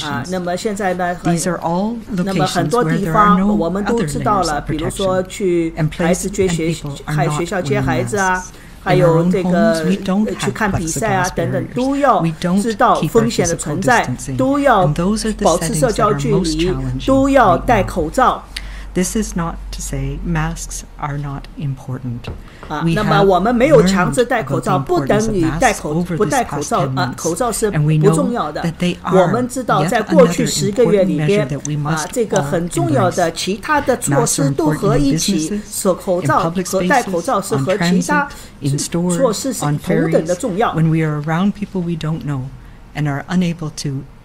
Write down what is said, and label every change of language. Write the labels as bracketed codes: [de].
[zh] 那么现在呢，那么很多地方我们都知道了，比如说去孩子接学校接孩子还有这个去看比赛等等，都要知道风险的存在，都要保持社交距离，都要戴口罩。 [en] This is not to say masks are not important. [zh] 那么我们没有强制戴口罩，不等于不戴口罩。口罩是不重要的。我们知道，在过去10个月里边，这个很重要的其他的措施都合一起，口罩和戴口罩是和其他措施是同等的重要。 [en] When we are around people we don't know and are unable to